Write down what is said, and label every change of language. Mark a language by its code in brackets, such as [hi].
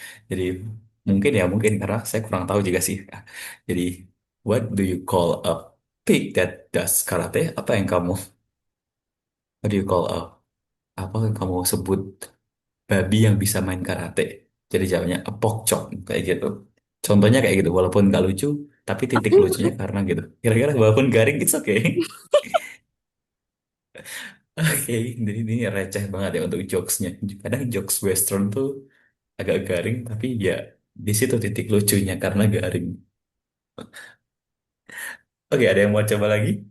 [id] Jadi mungkin karena saya kurang tahu juga sih. Jadi [en] what do you call a pig that does karate? What do you call [id] apa yang kamu sebut babi yang bisa main karate? Jadi jawabannya [en] a pork chop [id] kayak gitu. Contohnya kayak gitu, walaupun nggak lucu, tapi titik lucunya karena gitu. Kira-kira walaupun garing, [en] it's okay. [id] Oke, jadi ini receh banget ya untuk jokesnya. Kadang jokes western tuh agak garing, tapi ya di situ titik lucunya karena garing. Oke, ada yang mau coba lagi?